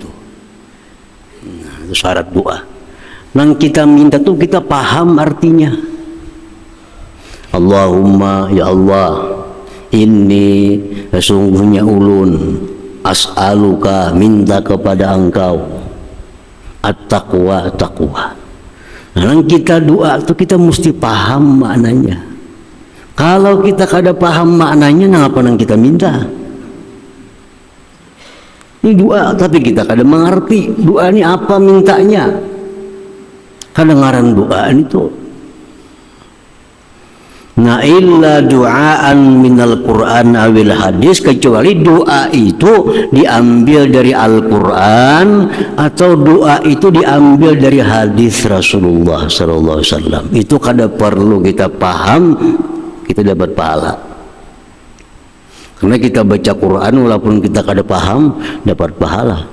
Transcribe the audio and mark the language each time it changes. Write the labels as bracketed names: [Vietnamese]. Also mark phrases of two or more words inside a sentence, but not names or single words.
[Indonesian] Nah, itu syarat doa. Yang kita minta tuh kita paham artinya. [Arabic] Allahumma, ya Allah, [Indonesian] ini sesungguhnya ulun as'aluka, minta kepada engkau at-taqwa, taqwa. Nah, kita doa itu kita mesti paham maknanya. [Banjar] Kalau kita kada paham maknanya, ngapa nang kita minta? Ini doa tapi kita kada mengerti doa ini apa mintanya. [Indonesian] Kedengaran doa itu. Nah, [Arabic] illa du'aan minal Qur'an awil hadis, [Indonesian] kecuali doa itu diambil dari Al-Quran atau doa itu diambil dari hadis Rasulullah [Arabic] sallallahu alaihi wasallam. [Banjar] Itu kada perlu kita paham, kita dapat pahala. Karena kita baca Quran walaupun kita kada paham, dapat pahala.